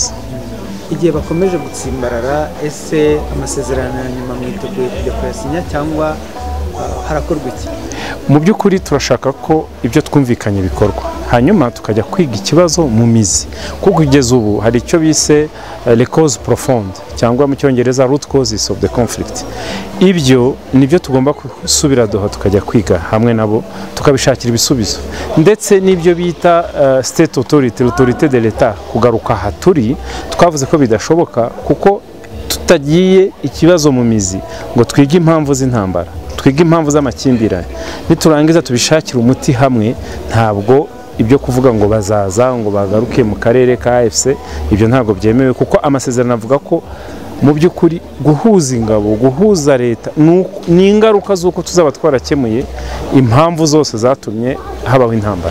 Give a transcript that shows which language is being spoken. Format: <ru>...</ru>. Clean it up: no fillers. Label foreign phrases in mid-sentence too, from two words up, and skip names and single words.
<rw>Igihe bakomeje gutsimbarara, ese amasezerano ya nyuma mwiteguye kujya kuyasinya cyangwa harakorwa iki? Mu by'ukuri turashaka ko ibyo twumvikanye bikorwa, hanyuma tukajya kwiga ikibazo mu mizi, kuko kugeza ubu hari icyo bise</rw> <fr>les causes profondes,</fr> <rw>cyangwa mu cyongereza</rw> <en>root causes of the conflict.</en> <rw>Ibyo nibyo tugomba gusubira Doha tukajya kwiga hamwe nabo, tukabishakira ibisubizo, ndetse n'ibyo bita state</rw> <fr>autorité de l'État</fr> <rw>kugaruka aha turi. Twavuze ko bidashoboka kuko tutagiye ikibazo mu mizi ngo twige impamvu z'intambara, twige impamvu z'amakimbirane, niturangiza tubishakira umuti hamwe. Ntabwo ibyo kuvuga ngo bazaza ngo bagaruke mu karere ka AFC, ibyo ntabwo byemewe, kuko amasezerano avuga ko mu by'ukuri guhuza ingabo, guhuza leta ni ingaruka z'uko tuzaba twarakemuye impamvu zose zatumye habaho intambara.</rw>